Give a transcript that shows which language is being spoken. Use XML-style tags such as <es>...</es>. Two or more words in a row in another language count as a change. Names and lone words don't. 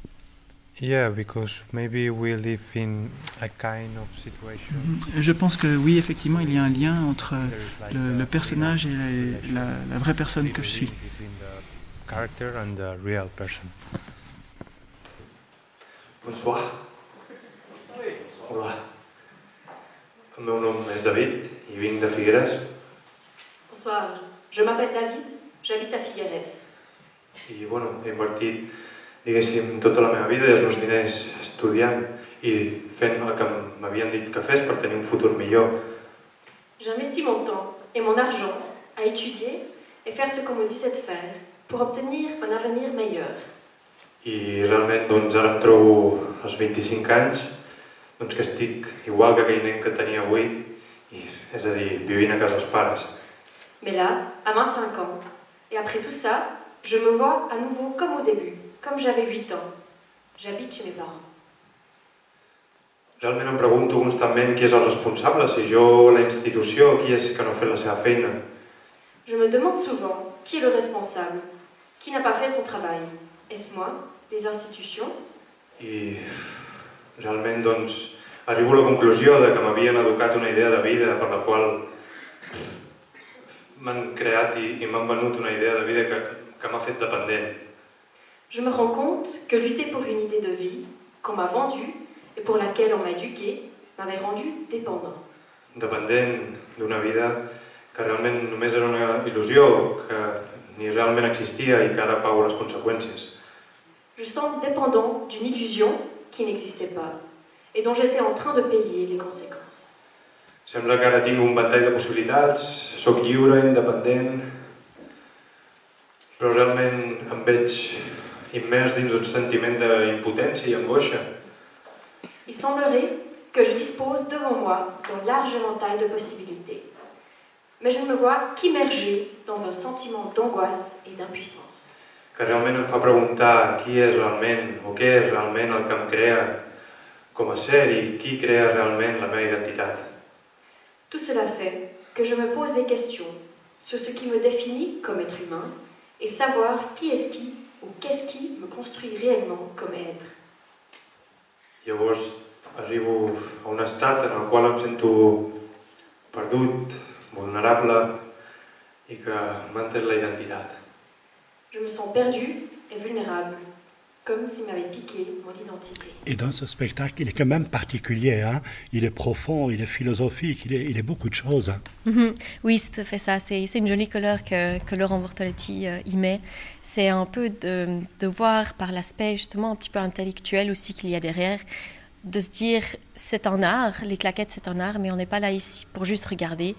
<en>Yeah, because maybe we live in a kind of situation.</en> <fr>Je pense que oui, effectivement, il y a un lien entre le personnage et la vraie personne que je suis.</fr> <en>Character and the real person.</en> <fr>Bonsoir.</fr> <ca>Hola. El meu nom és David i vinc de Figueres.</ca> <fr>Bonsoir, je m'appelle David, j'habite à Figueres.</fr> <ca>I bueno, he invertit, diguéssim, tota la meva vida i els meus diners estudiant i fent el que m'havien dit que fes per tenir un futur millor</ca> <fr>J'investis mon temps et mon argent à étudier et faire ce qu'on me disait de faire pour obtenir un avenir meilleur.</fr> <ca>I realment doncs, ara em trobo als 25 anys doncs, que estic igual que aquell nen que tenia 8, és a dir, vivint a casa dels pares.</ca> <fr>Mais là, à 25 ans, et après tout ça, je me vois à nouveau comme au début, comme j'avais 8 ans. J'habite chez mes parents.</fr> <ca>Realment em pregunto constantment qui és el responsable, si jo o la institució, qui és que no ha fet la seva feina.</ca> <fr>Je me demande souvent qui est le responsable, qui n'a pas fait son travail. Est-ce moi, les institutions?</fr> <ca>I realment doncs, arribo a la conclusió de que m'havien educat una idea de vida per la qual m'han creat i m'han venut una idea de vida que m'ha fet dependent.</ca> <fr>Je me rends compte que lutter pour une idée de vie qu'on m'a vendue et pour laquelle on m'a éduqué m'avait rendu dépendant.</fr> <ca>Dependent d'una vida que realment només era una il·lusió, que ni realment existia i que ara pago les conseqüències.</ca> <fr>Je sens dépendant d'une illusion qui n'existait pas et dont j'étais en train de payer les conséquences.</fr> <ca>Sembla que ara tinc un ventall de possibilitats, sóc lliure, independent, però realment em veig immers dins un sentiment d'impotència i angoixa.</ca> <fr>Il semblerait que je dispose devant moi d'un large éventail de possibilités. Mais je ne me vois qu'immergée dans un sentiment d'angoisse et d'impuissance.</fr> <ca>Que realment em fa preguntar qui és realment o què és realment el que em crea com a ser i qui crea realment la meva identitat.</ca> <fr>Tout cela fait que je me pose des questions sur ce qui me définit comme être humain et savoir qui est-ce qui ou qu'est-ce qui me construit réellement comme être.</fr> <ca>Llavors arribo a un estat en el qual em sento perdut, vulnerable i que m'han tret la identitat.</ca> <fr>Je me sens perdue et vulnérable, comme s'il m'avait piqué mon identité. Et dans ce spectacle, il est quand même particulier, hein? Il est profond, il est philosophique, il est beaucoup de choses. Hein? Oui, ça fait ça. C'est une jolie couleur que Laurent Bortoletti y met. C'est un peu de voir par l'aspect justement un petit peu intellectuel aussi qu'il y a derrière, de se dire c'est un art, les claquettes c'est un art, mais on n'est pas là ici pour juste regarder.</fr>